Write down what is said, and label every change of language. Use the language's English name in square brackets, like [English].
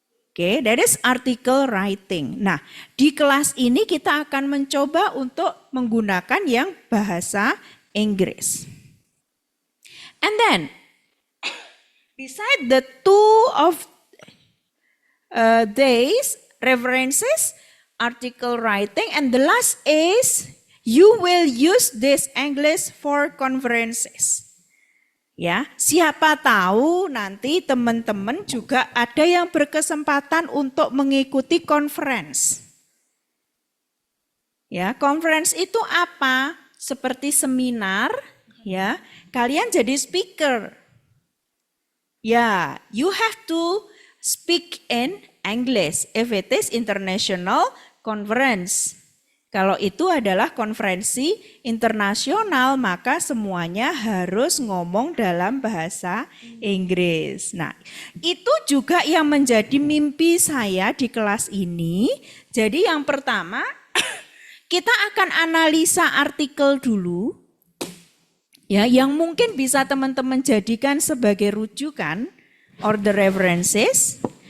[English] Oke, that is article writing. [Indonesian] Nah, di kelas ini kita akan mencoba untuk menggunakan yang bahasa Inggris. [English] And then, beside the two of these references, article writing, and the last is you will use this English for conferences. [Indonesian] Ya, siapa tahu nanti teman-teman juga ada yang berkesempatan untuk mengikuti conference. Ya, conference itu apa? Seperti seminar, ya. Kalian jadi speaker. [English] Ya, you have to speak in English if it is international conference. [Indonesian] Kalau itu adalah konferensi internasional, maka semuanya harus ngomong dalam bahasa Inggris. Nah, itu juga yang menjadi mimpi saya di kelas ini. Jadi yang pertama, kita akan analisa artikel dulu, ya, yang mungkin bisa teman-teman jadikan sebagai rujukan [English] or the references.